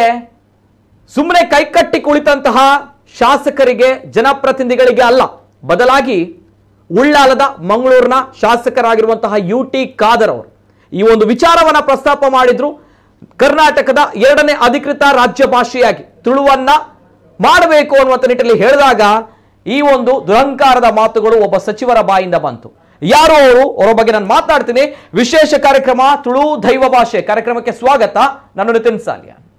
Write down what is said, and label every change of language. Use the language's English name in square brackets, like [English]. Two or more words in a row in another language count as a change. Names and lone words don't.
[Kannada] ಸುಮ್ಮನೆ ಕೈಕಟ್ಟಿ ಕುಳಿತಂತಹ ಶಾಸಕರಿಗೆ, ಜನಪ್ರತಿನಿಧಿಗಳಿಗೆ ಅಲ್ಲ, ಬದಲಾಗಿ ಉಳ್ಳಾಲದ ಮಂಗಳೂರಿನ ಶಾಸಕರಾಗಿರುವಂತಹ UT ಖಾದರ್ ಅವರು ಈ ಒಂದು ವಿಚಾರವನ್ನ ಪ್ರಸ್ತಾಪ ಮಾಡಿದ್ರು. ಕರ್ನಾಟಕದ 2ನೇ ಅಧಿಕೃತ ರಾಜ್ಯ ಭಾಷೆಯಾಗಿ ತುಳುವನ್ನ ಮಾಡಬೇಕು ಅನ್ನುವಂಥ ನಿಟ್ಟಿನಲ್ಲಿ ಹೇಳಿದಾಗ ಈ ಒಂದು ದುರಹಂಕಾರದ ಮಾತುಗಳು ಒಬ್ಬ ಸಚಿವರ ಬಾಯಿಂದ ಬಂತು. ಯಾರು ಅವರು? ಅವರ ಬಗ್ಗೆ ನಾನು ಮಾತನಾಡ್ತೀನಿ. ವಿಶೇಷ ಕಾರ್ಯಕ್ರಮ ತುಳು ದೈವ ಭಾಷೆ ಕಾರ್ಯಕ್ರಮಕ್ಕೆ ಸ್ವಾಗತ. ನಾನು ನಿತಿನ್ ಸಾಲಿಯಾ.